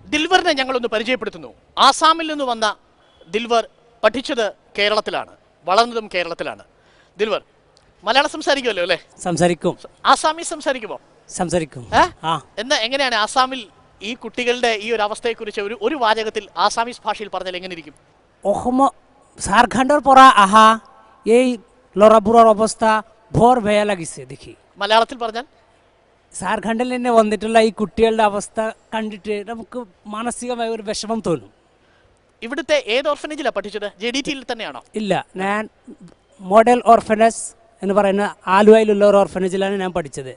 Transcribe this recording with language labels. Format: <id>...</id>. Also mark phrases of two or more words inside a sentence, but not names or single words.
<ml>ദിൽവറിനെ ഞങ്ങളൊന്ന് പരിചയപ്പെടുത്തുന്നു. ആസാമിൽ നിന്ന് വന്ന ദിൽവർ പഠിച്ചത് കേരളത്തിലാണ്, വളർന്നതും കേരളത്തിലാണ്. ദിൽവർ മലയാളം സംസാരിക്കുമല്ലോ അല്ലേ? സംസാരിക്കും. ആസാമീസ് സംസാരിക്കുമോ? സംസാരിക്കും. എന്താ, എങ്ങനെയാണ് ആസാമിൽ ഈ കുട്ടികളുടെ ഈ ഒരു അവസ്ഥയെക്കുറിച്ച് ഒരു വാചകത്തിൽ ആസാമീസ് ഭാഷയിൽ പറഞ്ഞാൽ എങ്ങനെ ഇരിക്കും?</ml> <as>ঝাৰখণ্ডৰ পৰা আহা এই ল'ৰাবোৰৰ অৱস্থা বৰ বেয়া লাগিছে দেখি.</as> <ml>മലയാളത്തിൽ പറഞ്ഞാൽ ഝാർഖണ്ഡിൽ നിന്ന് വന്നിട്ടുള്ള ഈ കുട്ടികളുടെ അവസ്ഥ കണ്ടിട്ട് നമുക്ക് മാനസികമായ ഒരു വിഷമം തോന്നും. ഇവിടുത്തെ ഏത് ഓർഫനേജിലാണ് പഠിച്ചത്? JDTയിൽ തന്നെയാണോ? ഇല്ല, ഞാൻ മോഡൽ ഓർഫനേജ് എന്ന് പറയുന്ന ആലുവയിലുള്ള ഒരു ഓർഫനേജിലാണ് ഞാൻ പഠിച്ചത്.</ml>